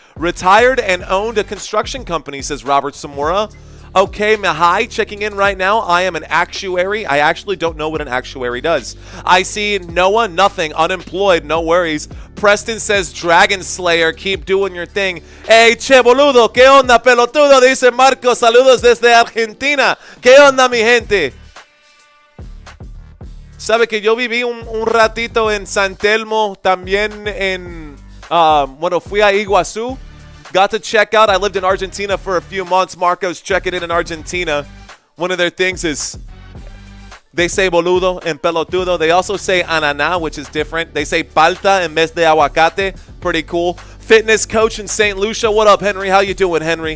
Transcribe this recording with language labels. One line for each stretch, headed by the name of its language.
English: Retired and owned a construction company, says Robert Samora. Okay, Mahai, checking in right now. I am an actuary. I actually don't know what an actuary does. I see Noah, nothing. Unemployed, no worries. Preston says Dragon Slayer, keep doing your thing.
Spanish: Hey, che boludo, ¿qué onda, pelotudo? Dice Marco, saludos desde Argentina. ¿Qué onda, mi gente? Sabe que yo viví un ratito en San Telmo, también en, bueno, fui a Iguazú.
English: Got to check out. I lived in Argentina for a few months. Marco's checking in Argentina. One of their things is they say boludo and pelotudo. They also say ananá, which is different. They say
Spanish: palta en vez de aguacate.
English: Pretty cool. Fitness coach in St. Lucia. What up, Henry? How you doing, Henry?